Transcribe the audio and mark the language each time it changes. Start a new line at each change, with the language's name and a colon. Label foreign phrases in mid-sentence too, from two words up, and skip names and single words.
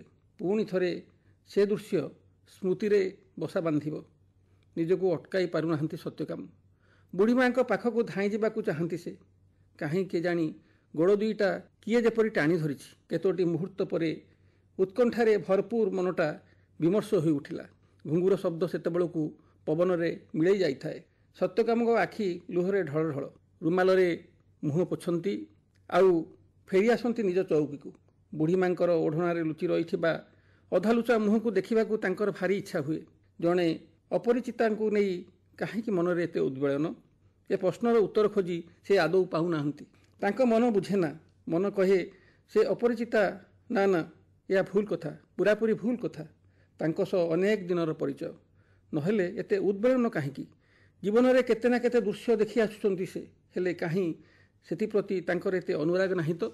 Odia: ପୁଣି ଥରେ ସେ ଦୃଶ୍ୟ ସ୍ମୃତିରେ ବସା ବାନ୍ଧିବ। ନିଜକୁ ଅଟକାଇ ପାରୁନାହାନ୍ତି ସତ୍ୟକାମ। ବୁଢ଼ୀମାଙ୍କ ପାଖକୁ ଧାଇଁ ଯିବାକୁ ଚାହାନ୍ତି ସେ। କାହିଁ କେଜାଣି ଗୋଡ଼ ଦୁଇଟା କିଏ ଯେପରି ଟାଣି ଧରିଛି। କେତୋଟି ମୁହୂର୍ତ୍ତ ପରେ ଉତ୍କଣ୍ଠାରେ ଭରପୂର ମନଟା ବିମର୍ଷ ହୋଇ ଉଠିଲା। ଘୁଙ୍ଗୁର ଶବ୍ଦ ସେତେବେଳକୁ ପବନରେ ମିଳାଇ ଯାଇଥାଏ। ସତ୍ୟକାମଙ୍କ ଆଖି ଲୁହରେ ଢଳ ଢଳ। ରୁମାଲରେ ମୁହଁ ପୋଛନ୍ତି ଆଉ ଫେରି ଆସନ୍ତି ନିଜ ଚୌକିକୁ। ବୁଢ଼ୀମାଙ୍କର ଓଢ଼ଣାରେ ଲୁଚି ରହିଥିବା ଅଧାଲୁଚା ମୁହଁକୁ ଦେଖିବାକୁ ତାଙ୍କର ଭାରି ଇଚ୍ଛା ହୁଏ। ଜଣେ ଅପରିଚିତାଙ୍କୁ ନେଇ କାହିଁକି ମନରେ ଏତେ ଉଦ୍ବେଳନ। ଏ ପ୍ରଶ୍ନର ଉତ୍ତର ଖୋଜି ସେ ଆଦୌ ପାଉନାହାନ୍ତି। ତାଙ୍କ ମନ ବୁଝେନା। ମନ କହେ ସେ ଅପରିଚିତା, ନା ନା, ଏହା ଭୁଲ କଥା, ପୁରାପୁରି ଭୁଲ କଥା। ତାଙ୍କ ସହ ଅନେକ ଦିନର ପରିଚୟ, ନହେଲେ ଏତେ ଉଦ୍ବେଳନ କାହିଁକି? ଜୀବନରେ କେତେ ନା କେତେ ଦୃଶ୍ୟ ଦେଖି ଆସୁଛନ୍ତି ସେ, ହେଲେ କାହିଁ ସେଥିପ୍ରତି ତାଙ୍କର ଏତେ ଅନୁରାଗ ନାହିଁ ତ?